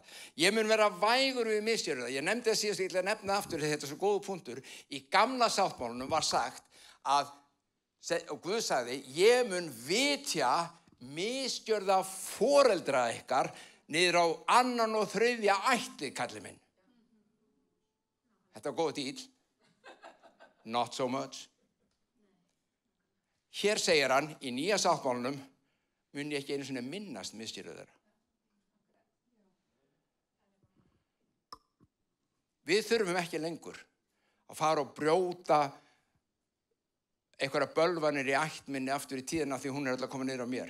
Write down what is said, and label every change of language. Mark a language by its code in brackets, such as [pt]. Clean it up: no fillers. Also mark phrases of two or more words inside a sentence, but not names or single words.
[is] Ég mun vera vægur við misgjörðu þeirra. Ég nefndi það síðast, ég ætla að nefna aftur, þetta er svo góðu punktur. Í gamla sáttmálunum var sagt að, og Guð sagði, ég mun vitja misgjörða foreldra ykkar niður á annan og þriðja ætli, kalli minn. Þetta var góð díl. [en] Not so much. [is] Hér segir hann í nýja sáttmálanum mun ég ekki einu sinni minnast misgjörðir þeirra. Við þurfum ekki lengur að fara og brjóta einhverja bölvanir í ættminni aftur í tíðina því hún alltaf komin niður á mér.